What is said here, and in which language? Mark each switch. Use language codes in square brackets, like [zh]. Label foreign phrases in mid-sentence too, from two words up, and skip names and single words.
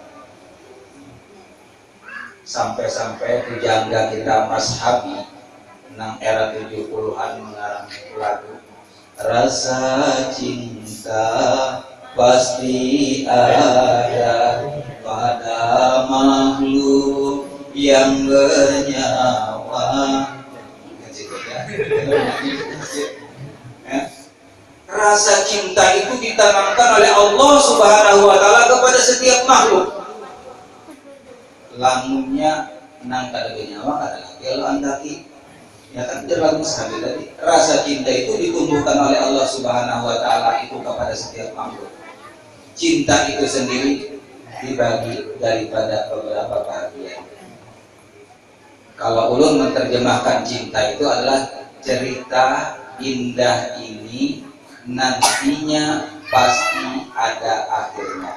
[id] Sampai-sampai pujangga kita Mas Habi nang era 70-an mengarang lagu Rasa Cinta Pasti Ada Pada Makhluk yang bernyawa. Rasa cinta itu ditanamkan oleh Allah [ar] Subhanahu wa taala [id] kepada setiap makhluk. [bjn] Lamunnya nang kada bernyawa kada lagi kalau andaki. [id] Ya kan terlalu sahabat tadi. Rasa cinta itu ditumbuhkan oleh Allah [ar] Subhanahu wa taala [id] itu kepada setiap makhluk. Cinta itu sendiri dibagi daripada beberapa bagian. Kalau ulun menerjemahkan cinta itu adalah cerita indah ini nantinya pasti ada akhirnya.